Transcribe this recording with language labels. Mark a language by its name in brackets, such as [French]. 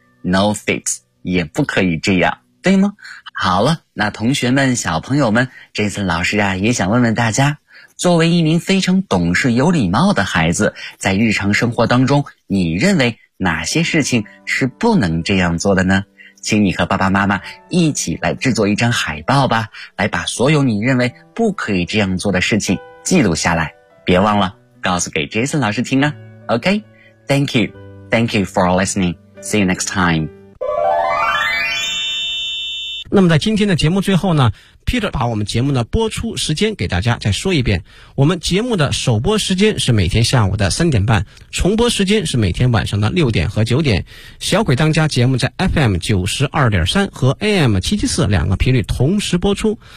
[English] No fits, [Chinese] 也不可以这样，对吗？好了，那同学们小朋友们，这次老师啊也想问问大家，作为一名非常懂事有礼貌的孩子，在日常生活当中你认为哪些事情是不能这样做的呢？请你和爸爸妈妈一起来制作一张海报吧，来把所有你认为不可以这样做的事情记录下来，别忘了告诉给 Jason 老师听啊。 [English] OK, Thank you, Thank you for listening. See you next time. [Chinese] 那么在今天的节目最后呢， Peter 把我们节目的播出时间给大家再说一遍。我们节目的首播时间是每天下午的3:30，重播时间是每天晚上的6点和9点。小鬼当家节目在 FM92.3 和 AM774 两个频率同时播出。